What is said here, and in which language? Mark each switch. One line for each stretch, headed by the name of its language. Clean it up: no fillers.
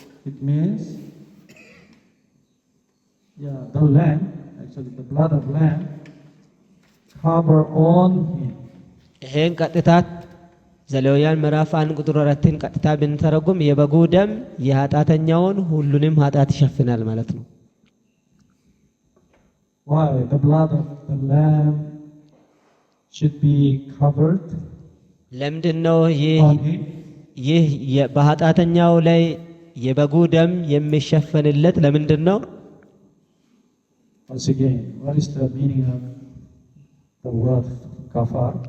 English: it means the lamb, actually the blood of lamb, cover on him.
Amharic: ይሄን ቀጥታ ዘሌዋውያን ምዕራፍ 1 ቁጥር 4ን ቀጥታ ብንተረጉም የበጉ ደም የኃጢአተኛውን ሁሉንም ኃጢአት ይሸፍናል ማለት ነው።
English: Why the blood of the lamb should be covered?
Amharic: ለምንድነው
English: on him?
Amharic: ይህ በኃጢአተኛው ላይ የበጉ ደም የሚሸፈንለት ለምንድነው?
English: Once again, what is the meaning of the word kafar?